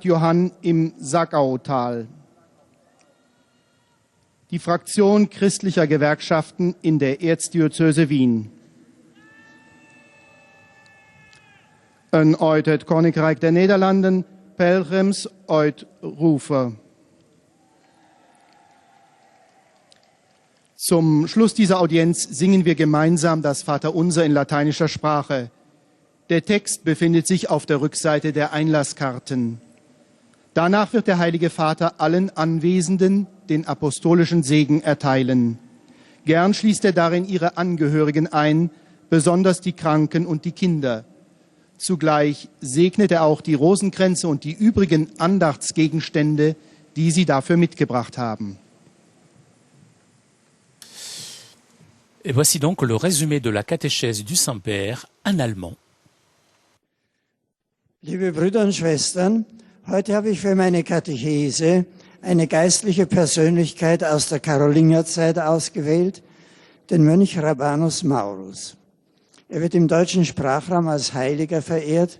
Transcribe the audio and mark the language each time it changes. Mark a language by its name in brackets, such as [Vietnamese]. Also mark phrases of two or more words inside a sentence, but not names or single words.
[German] Johann im Sackautal, die Fraktion christlicher Gewerkschaften in der Erzdiözese Wien, [Dutch] uit het Koninkrijk der Nederlanden, Pelgrims uit Rufer. [German] Zum Schluss dieser Audienz singen wir gemeinsam das Vaterunser in lateinischer Sprache. Der Text befindet sich auf der Rückseite der Einlasskarten. Danach wird der Heilige Vater allen Anwesenden den apostolischen Segen erteilen. Gern schließt er darin ihre Angehörigen ein, besonders die Kranken und die Kinder. Zugleich segnet er auch die Rosenkränze und die übrigen Andachtsgegenstände, die sie dafür mitgebracht haben. [French] Et voici donc le résumé de la catéchèse du Saint-Père en allemand. [German] Liebe Brüder und Schwestern, heute habe ich für meine Katechese eine geistliche Persönlichkeit aus der Karolingerzeit ausgewählt, den Mönch Rabanus Maurus. Er wird im deutschen Sprachraum als Heiliger verehrt.